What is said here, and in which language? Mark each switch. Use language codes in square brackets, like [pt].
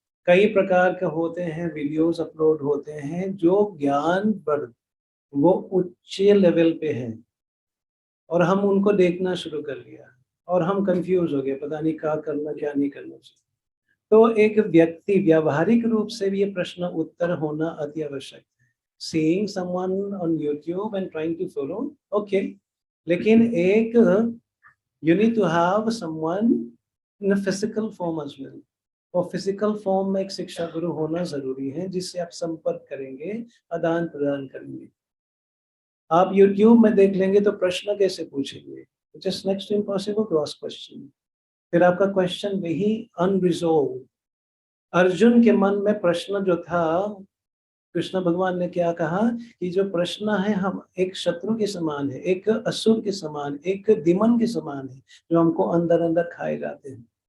[hi] कई प्रकार के होते हैं, वीडियोस अपलोड होते हैं जो ज्ञान पर वो उच्च लेवल पे है और हम उनको देखना शुरू कर लिया और हम कंफ्यूज हो गए, पता नहीं क्या करना क्या नहीं करना चाहिए। तो एक व्यक्ति व्यावहारिक रूप से भी ये प्रश्न उत्तर होना अति आवश्यक है। [en] Seeing someone on YouTube and trying to follow, okay, [hi] लेकिन एक [en] you need to have someone in a physical form as well। [hi] और फिजिकल फॉर्म में एक शिक्षा गुरु होना जरूरी है जिससे आप संपर्क करेंगे, आदान प्रदान करेंगे। आप YouTube में देख लेंगे तो प्रश्न कैसे पूछेंगे? [en] It is next to impossible to ask question। [hi] फिर आपका क्वेश्चन वही अनरिजॉल्व। अर्जुन के मन में प्रश्न जो था, कृष्ण भगवान ने क्या कहा कि जो प्रश्न है हम एक शत्रु के समान है, एक असुर के समान, एक दिमन के समान है जो हमको अंदर अंदर खाए जाते हैं।